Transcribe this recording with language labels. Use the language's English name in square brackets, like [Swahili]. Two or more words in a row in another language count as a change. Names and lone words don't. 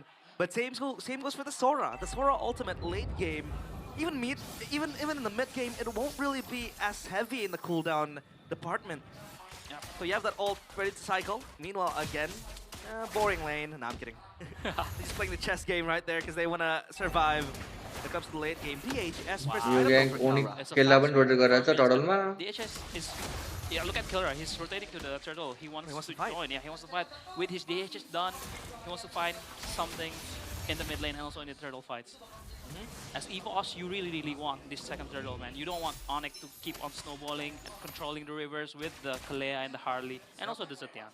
[English] But same goes for the Sora. The Sora ultimate late game, even in the mid game, it won't really be as heavy in the cooldown department. Yep. So you have that ult ready to cycle. Meanwhile, again, boring lane. No, I'm kidding. He's playing the chess game right there because they want to survive. When it comes to the late game, DHS versus [Nepali] यो ग्याङ [English] Predator. [Nepali] Onic केला पनि रोटेट गरेर छ टडलमा [English] DHS is, yeah, look at Killera. He's rotating to the turtle. He wants to join. Yeah, he wants to fight. With his DHS done, he wants to find something in the mid lane and also in the turtle fights. As Evos, you really want this second turtle, man. You don't want Onic to keep on snowballing and controlling the rivers with the Kalea and the Harley and also the Zetian.